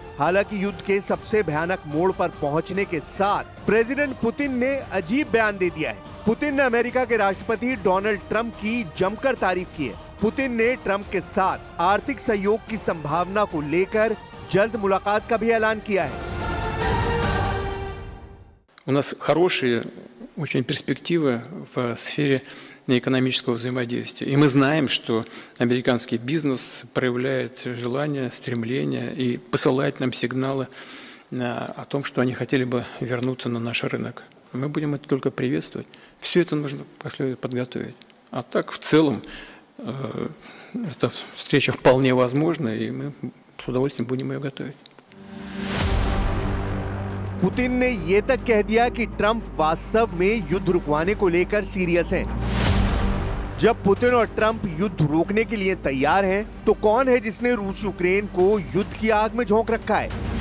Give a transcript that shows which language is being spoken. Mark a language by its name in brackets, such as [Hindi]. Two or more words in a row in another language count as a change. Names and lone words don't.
[Hindi] हालांकि युद्ध के सबसे भयानक मोड़ पर पहुंचने के साथ प्रेसिडेंट पुतिन ने अजीब बयान दे दिया है। पुतिन ने अमेरिका के राष्ट्रपति डोनाल्ड ट्रंप की जमकर तारीफ की है। पुतिन ने ट्रंप के साथ आर्थिक सहयोग की संभावना को लेकर जल्द मुलाकात का भी ऐलान किया है। [Russian] У нас хорошие очень перспективы в сфере экономического взаимодействия. И мы знаем, что американский бизнес проявляет желание, стремление и посылает нам сигналы о том, что они хотели бы вернуться на наш рынок. Мы будем это только приветствовать. Все это нужно подготовить. А так, в целом, эта встреча вполне возможна, и мы с удовольствием будем ее готовить. [Hindi] पुतिन ने ये तक कह दिया कि ट्रंप वास्तव में युद्ध रुकवाने को लेकर सीरियस हैं। जब पुतिन और ट्रंप युद्ध रोकने के लिए तैयार हैं, तो कौन है जिसने रूस यूक्रेन को युद्ध की आग में झोंक रखा है?